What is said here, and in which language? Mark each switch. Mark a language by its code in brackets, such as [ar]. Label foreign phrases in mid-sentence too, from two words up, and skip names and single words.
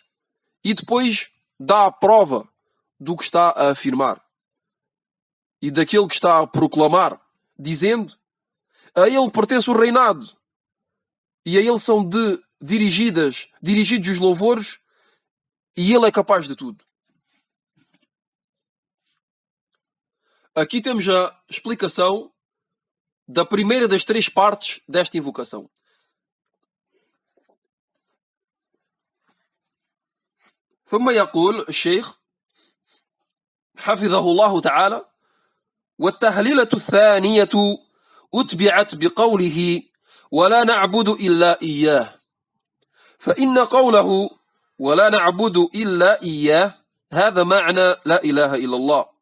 [pt] E depois dá a prova do que está a afirmar e daquele que está a proclamar, dizendo: a ele pertence o reinado e a ele são dirigidos os louvores, e ele é capaz de tudo. Aqui temos a explicação da primeira das três partes desta invocação. [ar] ثم يقول الشيخ حفظه الله تعالى: والتهليلة الثانية أتبعت بقوله ولا نعبد إلا إياه، فإن قوله ولا نعبد إلا إياه هذا معنى لا إله إلا الله،